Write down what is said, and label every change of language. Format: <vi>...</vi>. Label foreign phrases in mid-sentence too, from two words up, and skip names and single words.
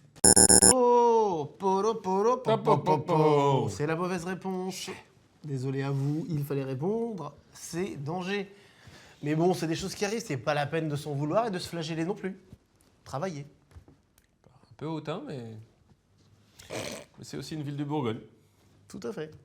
<fr>Oh, poro, poro, po, po, po, po. Po. C'est la mauvaise réponse. Désolé à vous, il fallait répondre. C'est danger. Mais bon, c'est des choses qui arrivent, c'est pas la peine de s'en vouloir et de se flageller non plus. Travaillez. Un peu hautain, mais c'est aussi une ville de Bourgogne. Tout à fait.</fr>